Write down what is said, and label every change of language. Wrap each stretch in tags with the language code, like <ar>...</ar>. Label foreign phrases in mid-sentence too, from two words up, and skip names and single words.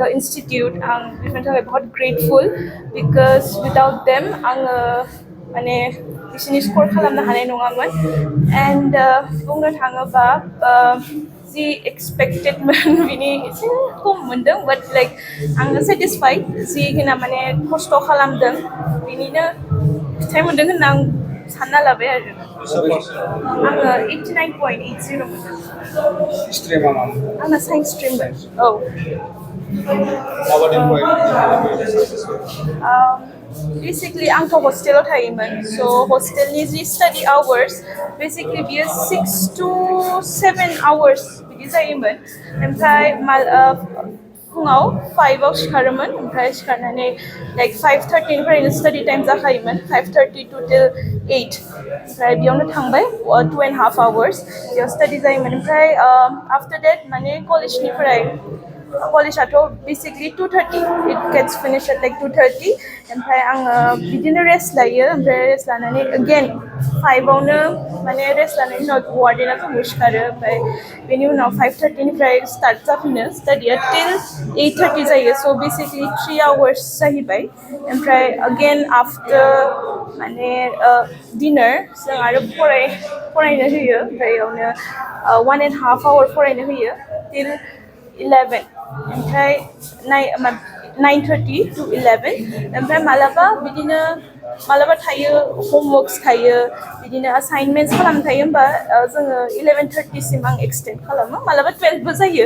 <brx>इन्स्टिटिउट आं बेफोरनि थाखाय बहुत</brx> <en>grateful because without them</en> <brx>आङो माने बिसोरनि स्कर खालामनो हानाय नङामोन एन्ड बुंनो थाङोबा जि एक्सपेक्टेडमोन बिनि एसे खम मोनदों</brx> <en>but like</en> <brx>आङो सेटिसफाइड जिखिना माने खस्थ' खालामदों बिनिनो फिथाइ मोनदों होनना आं सानना लाबाय आरो आङो 89.80 मोनदों। स्ट्रिमा मा? आंना साइन्स स्ट्रिममोन। औ। Basically आंथ' हस्टेलाव थायोमोन so हस्टेलनि जि स्टाडि आवार्स बेसिकलि बियो</brx> <en>6 to 7 hours</en> <brx>बिदि जायोमोन ओमफ्राय फुङाव 5आव सिखारोमोन ओमफ्राय सिखारनानै लाइक 5:30निफ्रायनो स्टाडि टाइम जाखायोमोन</brx> <en>5:30 to till 8</en> <brx>ओमफ्राय बेयावनो थांबाय 2.5 hours बेयाव स्टाडि जायोमोन ओमफ्राय</brx> <en>after that</en> <brx>माने कलेजनिफ्राय कलेजाथ' बेसिकलि</brx> <en>2:30 it gets finished at like 2:30</en> <brx>ओमफ्राय आङो बिदिनो रेस्ट लायो ओमफ्राय रेस्ट लानानै again 5आवनो माने रेस्ट लानायनि उनाव वार्डेना जोंखौ सिखारो ओमफ्राय बेनि उनाव 5:30निफ्राय स्टार्ट जाफिनो स्टाडिया till 8:30 जायो स' बेसिकलि 3 hours जाहैबाय ओमफ्राय</brx> <en>again after</en> <brx>माने डिनार जों आरो फरायनो होयो ओमफ्राय बेयावनो 1.5 hour फरायनो होयो till 11 ओमफ्राय 9:30 to 11 ओमफ्राय मालाबा थायो होमवर्क्स थायो बिदिनो असाइनमेन्ट्स खालामनो थायो होमबा जोङो 11:30 सिम आं एक्सटेन्ड खालामो मालाबा 12बो जायो</brx>